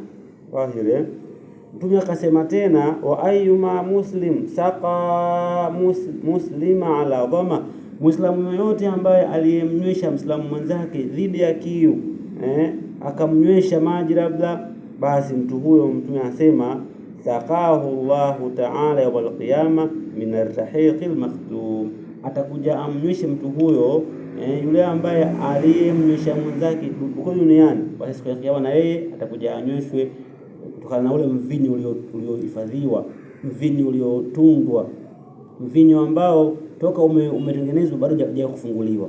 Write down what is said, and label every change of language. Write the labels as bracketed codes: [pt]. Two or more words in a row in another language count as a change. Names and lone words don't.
[sw] Wahile Mtume akasema tena, [ar] وأيما مسلم سقى مسلما على ظمأ, [sw] muislamu yoyote ambaye aliyemnywesha muislamu mwenzake dhidi ya kiu, akamnywesha maji labda, basi mtu huyo Mtume anasema [ar] سقاه الله تعالى يوم القيامة من الرحيق المختوم, [sw] atakuja amnyweshe mtu huyo yule ambaye aliyemnywesha mwenzake huko duniani, basi siku ya Kiyama na yeye atakuja anyweshwe kutokana na ule mvinyo uliohifadhiwa, mvinyo uliotungwa, mvinyo ambao toka umetengenezwa bado hajaja kufunguliwa.